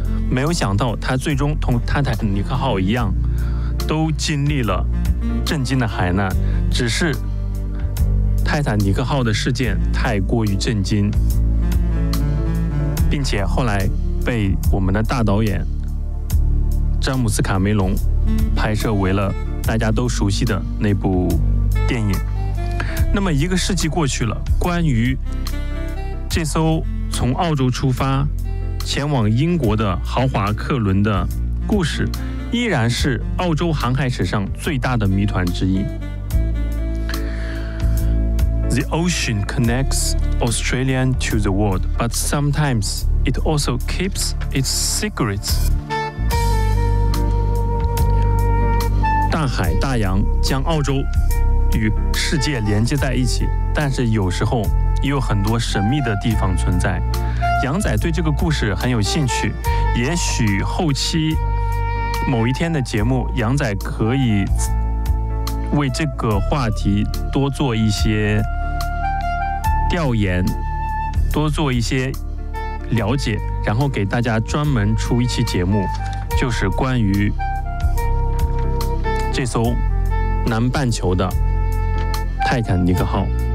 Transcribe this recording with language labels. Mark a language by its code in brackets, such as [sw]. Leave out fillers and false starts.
[zh] 没有想到它最终同泰坦尼克号一样，都经历了震惊的海难，只是泰坦尼克号的事件太过于震惊，并且后来被我们的大导演詹姆斯卡梅隆拍摄为了大家都熟悉的那部电影。那么一个世纪过去了，关于这艘从澳洲出发前往英国的豪华客轮的故事依然是澳洲航海史上最大的谜团之一。 [en] The ocean connects Australia to the world, but sometimes it also keeps its secrets. [zh] 海大洋将澳洲与世界连接在一起，但是有时候也有很多神秘的地方存在。杨仔对这个故事很有兴趣，也许后期某一天的节目，杨仔可以为这个话题多做一些调研，多做一些了解，然后给大家专门出一期节目，就是关于这艘南半球的泰坦尼克号。